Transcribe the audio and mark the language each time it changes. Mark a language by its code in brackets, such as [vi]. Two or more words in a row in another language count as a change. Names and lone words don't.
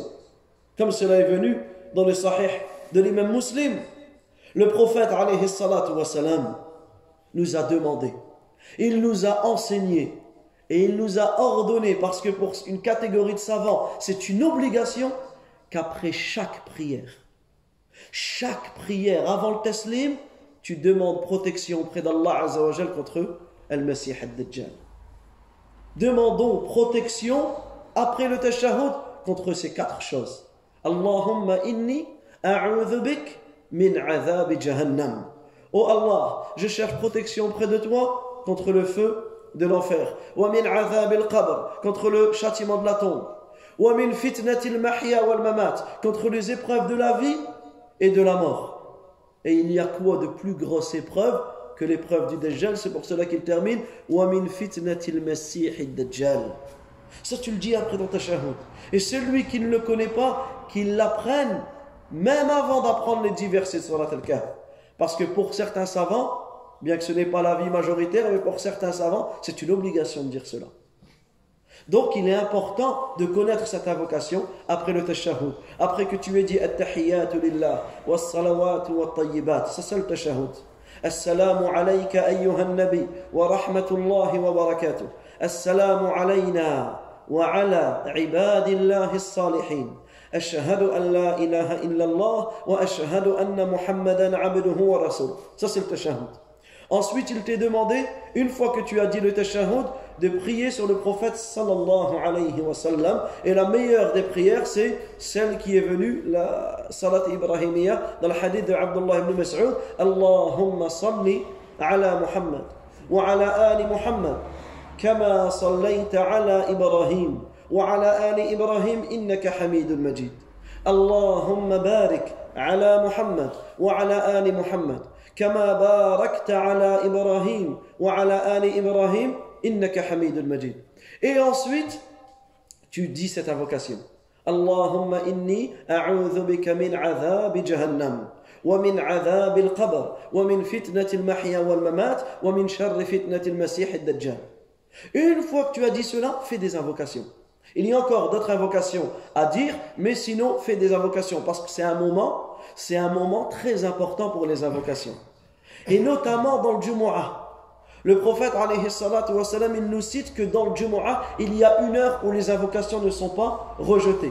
[fr] Comme cela est venu dans le Sahih de l'imam Muslim, le prophète [ar] عليه الصلاة والسلام [fr] nous a demandé, il nous a enseigné et il nous a ordonné, parce que pour une catégorie de savants, c'est une obligation qu'après chaque prière avant le taslim, tu demandes protection auprès d'Allah [ar] عز وجل [fr] contre [ar] المسيح الدجال. [fr] Demandons protection après le tashahhud contre ces 4 choses. [ar] اللهم إني أعوذ بك من عذاب جهنم. [fr] Oh Allah, je cherche protection auprès de toi contre le feu de l'enfer. [ar] ومن عذاب القبر, [fr] contre le châtiment de la tombe. [ar] ومن فتنة المحيا والممات, [fr] contre les épreuves de la vie et de la mort. Et il y a quoi de plus grosse épreuve que l'épreuve du Dajjal? C'est pour cela qu'il termine [ar] ومن فتنة المسيح الدجال. [fr] Ça tu le dis après dans ta shahud. Et celui qui ne le connaît pas, qu'il l'apprenne même avant d'apprendre les 10 versets de Surat Al-Kahf. Parce que pour certains savants, bien que ce n'est pas l'avis majoritaire, mais pour certains savants, c'est une obligation de dire cela. Donc il est important de connaître cette invocation après le tashahhud. Après que tu aies dit [ar] التحيات لله، والصلوات والطيبات. [fr] Ça c'est le tashahhud. [ar] السلام عليك أيها النبي، ورحمة الله وبركاته. السلام علينا وعلى عباد الله الصالحين. أشهد أن لا إله إلا الله وأشهد أن محمدا عبده ورسوله. [fr] Ça c'est le tashahhud. Ensuite, il t'est demandé, une fois que tu as dit le tashahhud, de prier sur le prophète [ar] صلى الله عليه وسلم. [fr] Et la meilleure des prières, c'est celle qui est venue, la [ar] الصلاة الإبراهيمية, [fr] dans le hadith de Abdullah ibn Mas'ud. [ar] اللهم صل على محمد وعلى آل محمد كما صليت على إبراهيم وعلى آل إبراهيم إنك حميد مجيد. اللهم بارك على محمد وعلى آل محمد كما باركت على إبراهيم وعلى آل إبراهيم إنك حميد مجيد. [fr] Et ensuite, tu dis cette invocation. [ar] اللهم إني أعوذ بك من عذاب جهنم ومن عذاب القبر ومن فتنة المحيا والممات ومن شر فتنة المسيح الدجال. [fr] Une fois que tu as dit cela, fais des invocations. Il y a encore d'autres invocations à dire, mais sinon, fais des invocations parce que c'est un moment très important pour les invocations. Et notamment dans le Jumu'ah. Le prophète, [ar] عليه الصلاة والسلام, [fr] il nous cite que dans le Jumu'ah, il y a 1 heure où les invocations ne sont pas rejetées.